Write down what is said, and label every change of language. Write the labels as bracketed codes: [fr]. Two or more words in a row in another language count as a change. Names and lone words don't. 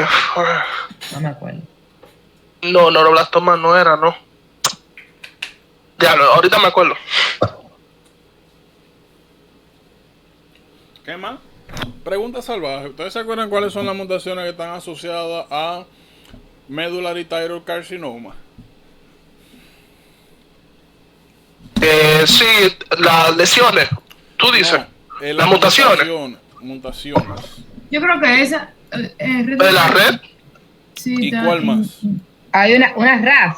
[es] no me acuerdo. no, neuroblastoma no era, no. Ya, ahorita me acuerdo. ¿Qué más? Pregunta salvaje. ¿Ustedes se acuerdan cuáles son las mutaciones que están asociadas a [en] medullary thyroid carcinoma? [es] Sí, las lesiones, tú dices, No, las mutaciones mutaciones. Yo creo que esa. de la red. Sí, ¿Y está cuál más? Hay una RAS,